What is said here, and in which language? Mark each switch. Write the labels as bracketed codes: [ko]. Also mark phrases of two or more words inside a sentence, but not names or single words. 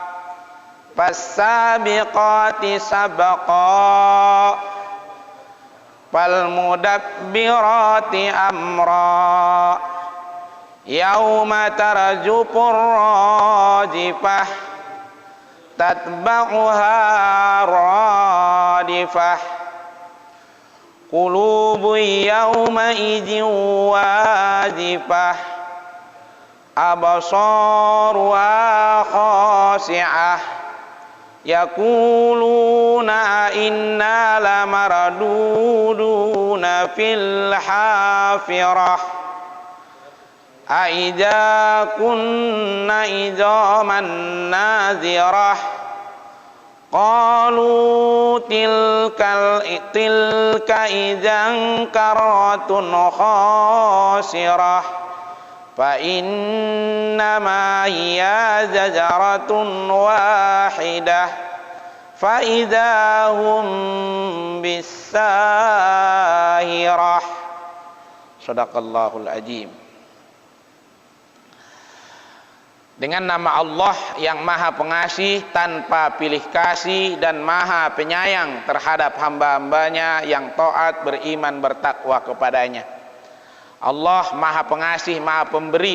[ar] فالسابقات سبقا فالمدبرات أمرا يوم ترجف الراجفة تتبعها الرادفة قلوب يومئذ واجفة أبصارها خاشعة يقولون أإنا لمردودون في الحافرة أإذا كنا عظاما نخرة قالوا تلك إذا كرة خاسرة فإنما هي زجرة واحدة فإذا هم بالساهرة. صدق الله العظيم. [id] Dengan nama Allah yang maha pengasih tanpa pilih kasih dan maha penyayang terhadap hamba-hambanya yang taat, beriman, bertakwa kepadanya. Allah maha pengasih, maha pemberi.